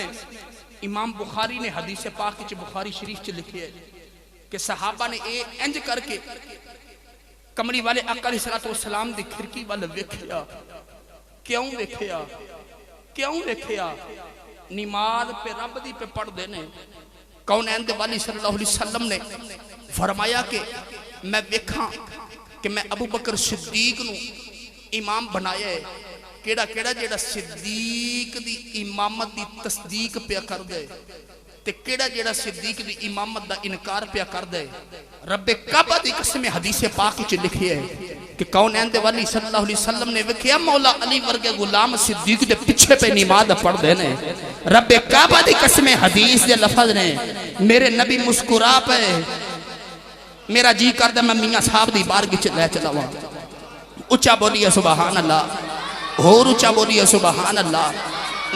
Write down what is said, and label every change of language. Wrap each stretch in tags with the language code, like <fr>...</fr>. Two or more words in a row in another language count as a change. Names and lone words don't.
<pa>ਇਮਾਮ ਬੁਖ਼ਾਰੀ ਨੇ ਹਦੀਸ ਪਾਕ ਚ ਬੁਖ਼ਾਰੀ ਸ਼ਰੀਫ਼ ਚ ਲਿਖੇ ਹੈ ਕਿ ਸਹਾਬਾ ਨੇ ਇੰਜ ਕਰਕੇ ਕਮਰੀ ਵਾਲੇ ਆਕਾ</pa> <ar>عليه الصلاة والسلام</ar> <pa>ਦੀ ਖਿੜਕੀ ਵੱਲ ਵੇਖਿਆ। ਕਿਉਂ ਵੇਖਿਆ? ਕਿਉਂ ਵੇਖਿਆ? ਨਮਾਜ਼ ਪੇ ਰੱਬ ਦੀ ਪੇ ਪੜ੍ਹਦੇ ਨੇ। ਕੌਨੈਨ ਦੇ ਵਾਲੀ</pa> <ar>صلى الله عليه وسلم</ar> <pa>ਨੇ ਫ਼ਰਮਾਇਆ ਕਿ ਮੈਂ ਵੇਖਾ ਕਿ ਮੈਂ ਅਬੂ ਬਕਰ ਸਿੱਦੀਕ ਨੂੰ ਇਮਾਮ ਬਣਾਇਆ ਹੈ। ਕਿਹੜਾ ਕਿਹੜਾ ਜਿਹੜਾ ਸਿੱਦੀਕ ਦੀ ਇਮਾਮਤ ਦੀ ਤਸਦੀਕ ਪੇ ਕਰ ਦੇ ਤੇ ਕਿਹੜਾ ਜਿਹੜਾ ਸਿੱਦੀਕ ਦੀ ਇਮਾਮਤ ਦਾ ਇਨਕਾਰ ਪੇ ਕਰ ਦੇ। ਰੱਬੇ ਕਾਬਾ ਦੀ ਕਸਮ ਹਦੀਸ ਪਾਕ ਚ ਲਿਖੀ ਹੈ ਕਿ ਕੌਨੈਨ ਦੇ ਵਾਲੀ</pa> <ar>صلى الله عليه وسلم</ar> <pa>ਨੇ ਵੇਖਿਆ ਮੌਲਾ ਅਲੀ ਵਰਗੇ ਗ਼ੁਲਾਮ ਸਿੱਦੀਕ ਦੇ ਪਿੱਛੇ ਪੇ ਨਮਾਜ਼ ਪੜ੍ਹਦੇ ਨੇ। ਰੱਬੇ ਕਾਬਾ ਦੀ ਕਸਮ ਹਦੀਸ ਦੇ ਲਫ਼ਜ਼ ਨੇ। ਮੇਰੇ ਨਬੀ ਮੁਸਕੁਰਾ ਪੇ, ਮੇਰਾ ਜੀ ਕਰਦਾ ਮੈਂ ਮੀਆਂ ਸਾਹਬ ਦੀ ਬਾਰਗਾਹ ਚ ਲੈ ਚਲਾਵਾਂ। ਉੱਚਾ ਬੋਲੀਏ</pa> <ar>سبحان الله,</ar> <pa>ਹੋਰ ਉੱਚਾ ਬੋਲੀਏ</pa> <ar>سبحان الله.</ar>